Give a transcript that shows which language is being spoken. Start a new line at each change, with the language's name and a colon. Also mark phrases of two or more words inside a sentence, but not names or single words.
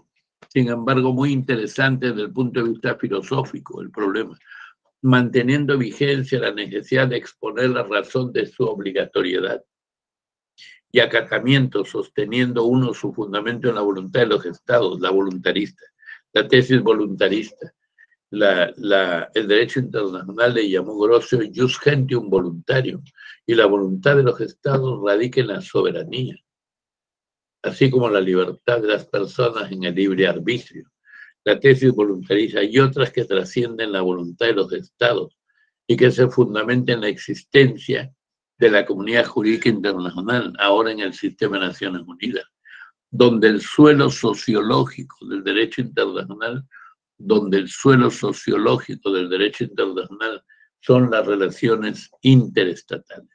Spanish: Sin embargo, muy interesante desde el punto de vista filosófico el problema, manteniendo vigencia la necesidad de exponer la razón de su obligatoriedad y acatamiento, sosteniendo uno su fundamento en la voluntad de los estados, la voluntarista, la tesis voluntarista. El derecho internacional le llamó Grocio
Latin: jus gentium
Spanish: voluntario, y la voluntad de los estados radica en la soberanía, así como la libertad de las personas en el libre arbitrio. La tesis voluntarista y otras que trascienden la voluntad de los estados y que se fundamentan en la existencia de la comunidad jurídica internacional, ahora en el sistema de Naciones Unidas, donde el suelo sociológico del derecho internacional son las relaciones interestatales.